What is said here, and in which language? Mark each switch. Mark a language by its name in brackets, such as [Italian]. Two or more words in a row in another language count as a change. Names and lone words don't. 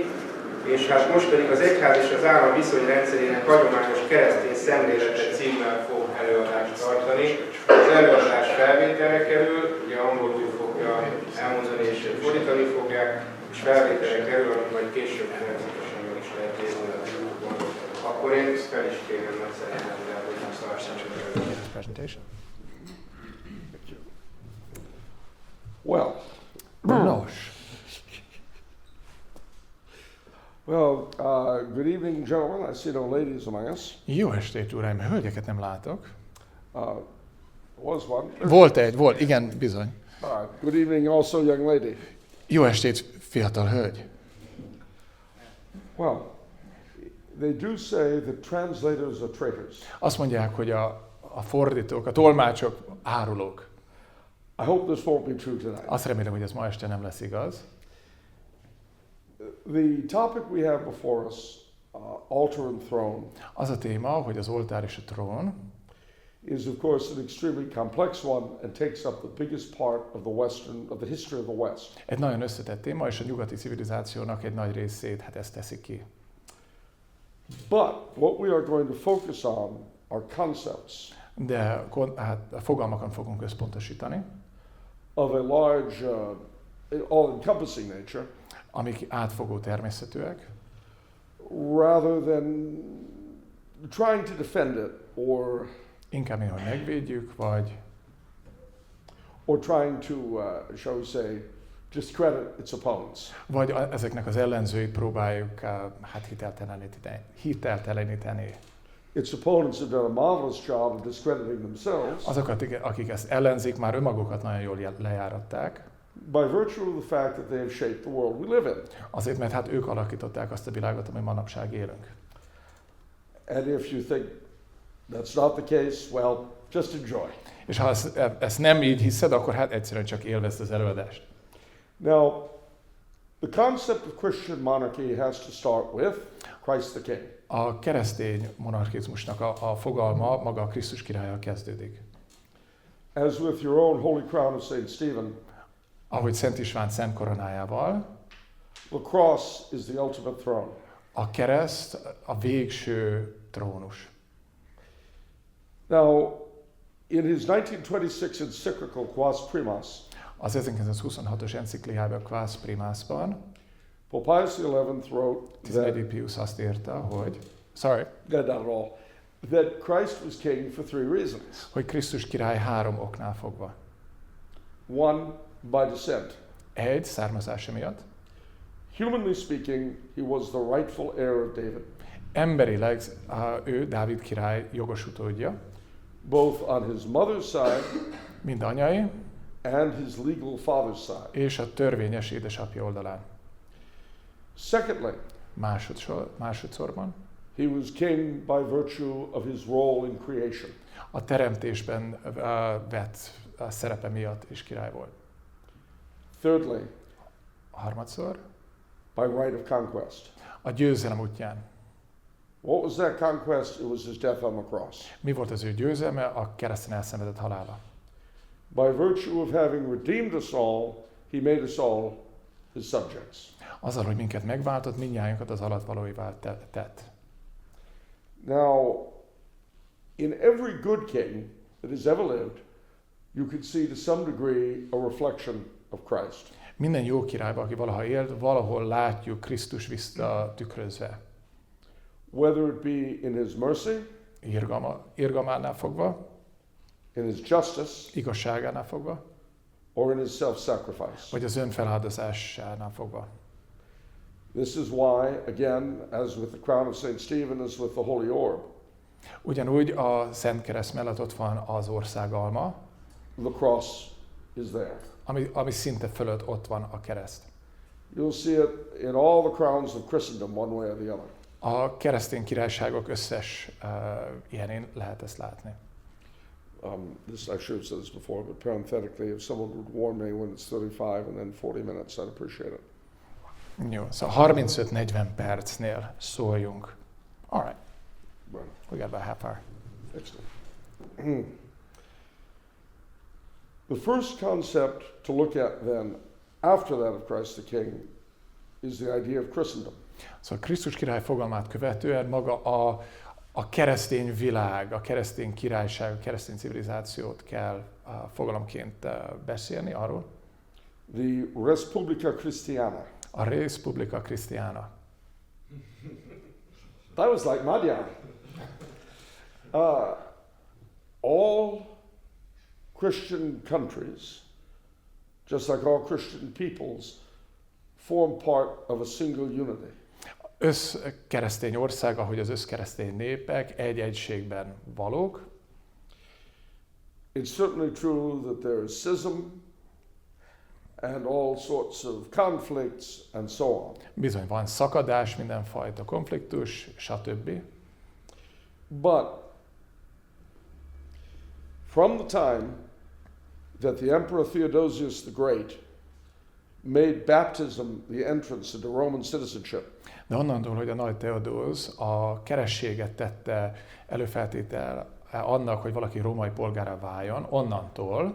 [Hungarian] És hát most pedig az egyház és az állam viszonyrendszerének hagyományos keresztény szemlélete címmel fog előadást tartani. Az előadás felvételre kerül, ugye angolul fogja elmondani és fordítani fogják, és felvételre kerül, amit majd később természetesen meg is lehet nézni a YouTube-on. Akkor én fel is kérem nagy szeretettel, hogy tartsam a presentation. [English] Well, nos. Well, good evening, gentlemen. I see no ladies among us. [Hungarian] Jó estét, uraim! Hölgyeket nem látok. [English] Was one. [Hungarian] Volt, igen, bizony. [English] Good evening also, young lady. [Hungarian] Jó estét, fiatal hölgy! [English] Well, they do say that translators are traitors. [Hungarian] Azt mondják, hogy a fordítók, a tolmácsok árulók. [English] I hope this won't be true tonight. [Hungarian] Azt remélem, hogy ez ma este nem lesz igaz. [English] The topic we have before us, altar and throne. [Hungarian] Az a téma, hogy az oltár és a trón. [English] Is of course an extremely complex one and takes up the biggest part of the history of the West. [Hungarian] Egy nagyon összetett téma, és a nyugati civilizációnak egy nagy részét ezt teszi ki. [English] But what we are going to focus on are concepts. [Hungarian] De hát a fogalmakon fogunk összpontosítani. [English] Of a large, all-encompassing nature. [Hungarian] Amik átfogó természetűek. [English] Rather than trying to defend it or [Hungarian] inkább hogy megvédjük, vagy [English] or trying to, shall we say, discredit its opponents. [Hungarian] Vagy ezeknek az ellenzőit próbáljuk hát hitelteleníteni. [English] Its opponents have done a marvelous job of discrediting themselves. [Hungarian] Azokat, akik ezt ellenzik, már önmagukat nagyon jól lejáratták. [English] By virtue of the fact that they have shaped the world we live in. [Hungarian] Azért, mert hát ők alakították azt a világot, ami manapság élünk. [English] And if you think that's not the case, well, just enjoy. [Hungarian] És ha ezt nem így hiszed, akkor hát egyszerűen csak élvezd az előadást. [English] Now, the concept of Christian monarchy has to start with Christ the King. [Hungarian] A keresztény monarchizmusnak a fogalma maga a Krisztus királlyal kezdődik. [English] As with your own holy crown of Saint Stephen. [Hungarian] Ahogy Szent István szent koronájával. [English] The cross is the ultimate throne. [Hungarian] A kereszt a végső trónus. [English] Now, in his 1926 encyclical Quas Primas, [Hungarian] az 1926-os encikliában Quas Primasban, [English] Pope Pius XI wrote [Hungarian] 11. Pius azt írta, hogy [English] not at all, that Christ was king for 3 reasons. [Hungarian] Hogy Krisztus király 3 oknál fogva. [English] 1, by descent. [Hungarian] 1, származása miatt. [English] Humanly speaking, he was the rightful heir of David. [Hungarian] Emberileg ő Dávid király jogos utódja. [English] Both on his mother's side, [Hungarian] mind anyai, [English] and his legal father's side. [Hungarian] És a törvényes édesapja oldalán. [English] Secondly, [Hungarian] másodszorban, [English] he was king by virtue of his role in creation. [Hungarian] A teremtésben vett szerepe miatt is király volt. [English] Thirdly, [Hungarian] Harmadszor, [English] by right of conquest. [Hungarian] a győzelem útján. [English] What was that conquest? It was his death on the cross. [Hungarian] Mi volt az ő győzelme? A kereszten elszenvedett halála. [English] By virtue of having redeemed us all, he made us all his subjects. [Hungarian] Azzal, hogy minket megváltott, mindnyájunkat az alatvalóivá tett. [English] Now, in every good king that has ever lived, you could see to some degree a reflection of Christ. [Hungarian] Minden jó királyban, aki valaha élt, valahol látjuk Krisztus visszatükrözve. [English] Whether it be in his mercy, [Hungarian] Irgalmánál fogva, [English] in his justice, [Hungarian] igazságánál fogva, [English] or in his self-sacrifice. [Hungarian] vagy az önfeláldozásánál fogva. [English] This is why, again, as with the crown of St. Stephen, as with the Holy Orb, [Hungarian] Ugyanúgy a Szent Kereszt mellett ott van az országalma, [English] the cross is there. [Hungarian] ami szinte fölött ott van a kereszt. [English] You'll see it in all the crowns of Christendom, one way or the other. [Hungarian] A keresztény királyságok összes ilyenén lehet ezt látni. [English] This I should have said this before, but parenthetically, if someone would warn me when it's 35 and then 40 minutes, I'd appreciate it. [Hungarian] Jó, szóval 35-40 percnél szóljunk. [English] All right, Right. we got about half hour. Excellent. The first concept to look at then, after that of Christ the King, is the idea of Christendom. [Hungarian] Szóval Krisztus király fogalmát követően maga a keresztény világ, a keresztény királyság, a keresztény civilizációt kell fogalomként beszélni arról. [English] The Res Publica Christiana. [Hungarian] A Res Publica Christiana. [English] That was like Magyar. All Christian countries, just like all Christian peoples, form part of a single unity. [Hungarian] Összkeresztény ország, ahogy az összkeresztény népek egy egységben valók. [English] It's certainly true that there is schism and all sorts of conflicts and so on. [Hungarian] Bizony van szakadás, mindenfajta konfliktus, stb. [English] But from the time that the Emperor Theodosius the Great made baptism the entrance into Roman citizenship, [Hungarian] De onnantól, hogy a nagy Theodósz a kerességet tette előfeltétel annak, hogy valaki római polgárá váljon, onnantól